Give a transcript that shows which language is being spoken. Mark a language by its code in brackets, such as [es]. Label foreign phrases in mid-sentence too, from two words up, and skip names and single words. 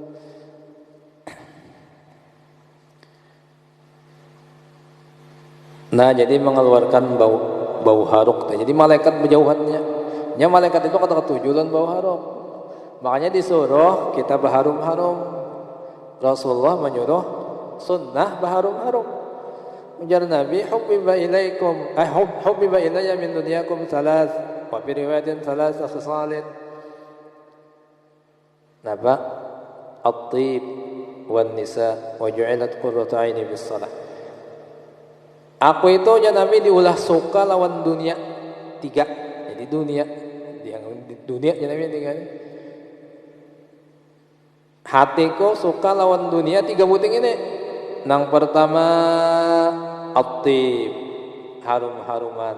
[bjn] Nah jadi mengeluarkan bau haruk. Jadi malaikat berjauhannya. Ya malaikat itu kata ketujuan bau haruk. Makanya disuruh kita berharum-harum. Rasulullah menyuruh sunnah berharum-harum. Ujar Nabi, [ar] حبب إليكم حبب إلي من دنياكم ثلاث وفي رواية ثلاث خصال. Napa? الطيب والنساء وجعلت قرة عيني بالصلاة. [bjn] Aku itu ya Nabi diulah suka lawan dunia tiga. Jadi dunia ya Nabi tiga. Hatiku suka lawan dunia tiga buting ini. Nang pertama at-tib, harum-haruman.